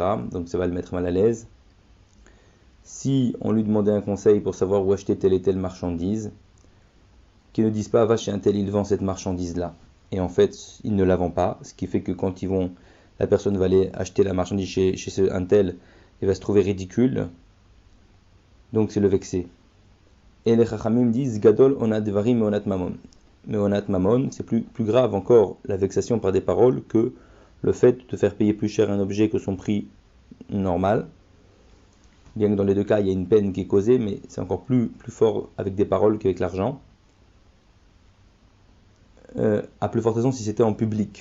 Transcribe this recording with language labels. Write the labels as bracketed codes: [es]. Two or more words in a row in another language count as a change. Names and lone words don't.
[fr] Donc ça va le mettre mal à l'aise. Si on lui demandait un conseil pour savoir où acheter telle et telle marchandise, qu'ils ne disent pas, va chez un tel, il vend cette marchandise-là. Et en fait, ils ne la vendent pas, ce qui fait que quand la personne va aller acheter la marchandise chez un tel, il va se trouver ridicule. Donc c'est le vexé. Et les Chachamim disent, [he] גדול אונאת דברים אונאת ממון. [fr] Mais [he] אונאת ממון, [fr] c'est plus grave encore, la vexation par des paroles, que le fait de faire payer plus cher un objet que son prix normal. Bien que dans les deux cas, il y a une peine qui est causée, mais c'est encore plus fort avec des paroles qu'avec l'argent. À plus forte raison si c'était en public.